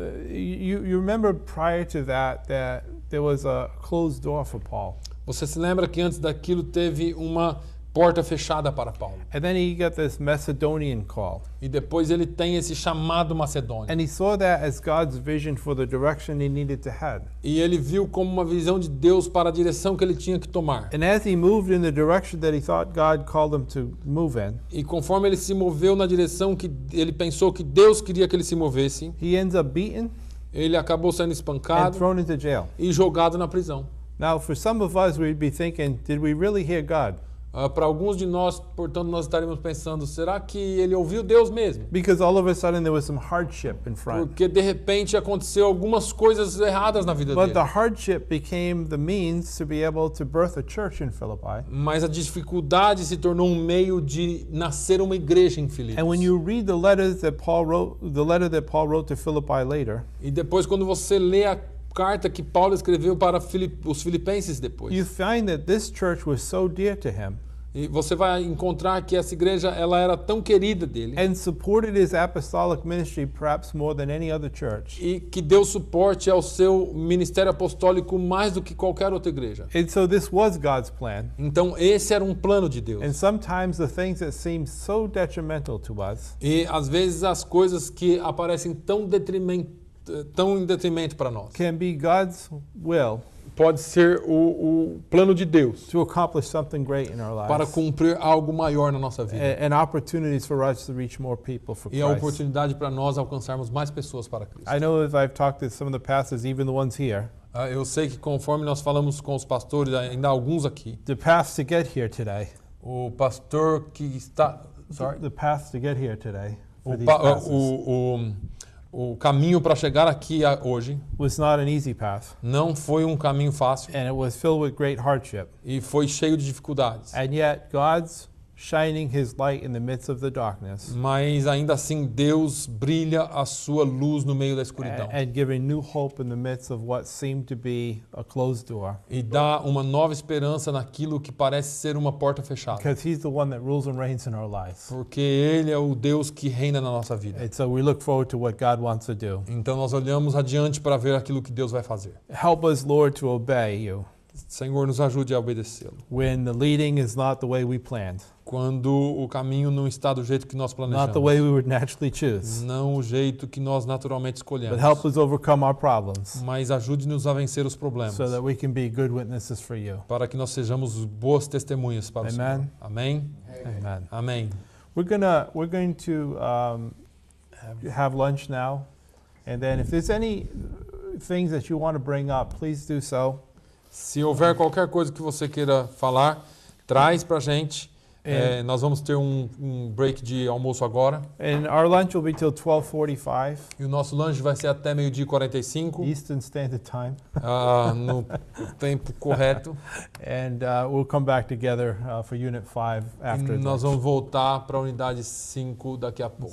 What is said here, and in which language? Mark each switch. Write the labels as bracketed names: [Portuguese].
[English] you remember prior to that there was a closed door for Paul. [Portuguese] você se lembra que antes daquilo teve uma porta fechada para Paulo. [English] And then he got this Macedonian call. [Portuguese] E depois ele tem esse chamado macedônio. [English] And he saw that as God's vision for the direction he needed to head. [Portuguese] E ele viu como uma visão de Deus para a direção que ele tinha que tomar. [English] And as he moved in the direction that he thought God called him to move in, [Portuguese] E conforme ele se moveu na direção que ele pensou que Deus queria que ele se movesse, [English] he ends up beaten [Portuguese] ele acabou sendo [English] and [Portuguese] espancado [English] thrown into jail. [Portuguese] e jogado na prisão. [English] Now, for some of us, we'd be thinking, did we really hear God? [Portuguese] Para alguns de nós, portanto, nós estaremos pensando, será que ele ouviu Deus mesmo? [English] Because all of a sudden there was some hardship in front. [Portuguese] Porque de repente aconteceu algumas coisas erradas na vida [English] But the hardship became the means to be able to birth a church in Philippi. [Portuguese] Mas a dificuldade se tornou um meio de nascer uma igreja em Filipos. [English] And when you read the letter that Paul wrote to Philippi later, [Portuguese] E depois, quando você lê a carta que Paulo escreveu para os filipenses depois, [English] you find that this church was so dear to him [Portuguese] E você vai encontrar que essa igreja ela era tão querida dele [English] and supported his apostolic ministry perhaps more than any other church. [Portuguese] e que deu suporte ao seu ministério apostólico mais do que qualquer outra igreja. [English] And so this was God's plan. [Portuguese] Então esse era um plano de Deus. [English] And sometimes the things that seem so detrimental to us [Portuguese] E às vezes as coisas que aparecem tão em detrimento para nós. [English] can be God's will [Portuguese] Pode ser o plano de Deus [English] to accomplish something great in our [Portuguese] para [English] lives. [Portuguese] cumprir algo maior na nossa vida. [English] And opportunities for us to reach more people for [Portuguese] E a [English] Christ. [Portuguese] oportunidade para nós alcançarmos mais pessoas para Cristo. [English] I know as I've talked to some of the pastors, even the ones here, [Portuguese] Eu sei que conforme nós falamos com os pastores, ainda há alguns aqui, [English] the path to get here today, [Portuguese] o pastor que está... [English] Sorry? the path to get here today for [Portuguese] O, [English] these pa- pastors [Portuguese] o caminho para chegar aqui hoje [English] was not an easy path, [Portuguese] não foi um caminho fácil [English] and it was filled with great hardship. [Portuguese] e foi cheio de dificuldades. [English] And yet, God's shining his light in the midst of the darkness [Portuguese] Mas ainda assim Deus brilha a sua luz no meio da escuridão [English] and giving new hope in the midst of what seemed to be a closed door. [Portuguese] e dá uma nova esperança naquilo que parece ser uma porta fechada. [English] Because he's the one that rules and reigns in our lives. [Portuguese] Porque Ele é o Deus que reina na nossa vida. [English] And so we look forward to what God wants to do. [Portuguese] Então nós olhamos adiante para ver aquilo que Deus vai fazer. [English] Help us, Lord, to obey you [Portuguese] Senhor, nos ajude a obedecê-lo. [English] when the leading is not the way we planned, [Portuguese] Quando o caminho não está do jeito que nós [English] not the way [Portuguese] planejamos. [English] we would naturally choose. [Portuguese] Não o jeito que nós naturalmente [English] But [Portuguese] escolhemos. [English] help us overcome our problems [Portuguese] Mas ajude-nos a vencer os problemas. [English] so that we can be good witnesses for you. [Portuguese] Para que nós sejamos boas testemunhas para o [English] Amen. [Portuguese] Senhor. Amém? [English] Amen. [Portuguese] Amém. [English] We're going to have lunch now, and then if there's any things that you want to bring up, please do so. [Portuguese] Se houver qualquer coisa que você queira falar, traz pra gente. Nós vamos ter um break de almoço agora. [English] And our lunch will be till 12:45 [Portuguese] E o nosso lanche vai ser até 12h45, [English] Eastern Standard Time, [Portuguese] no tempo correto. [English] and we'll come back together for Unit 5 after [Portuguese] E nós [English] lunch. [Portuguese] vamos voltar para a unidade 5 daqui a pouco.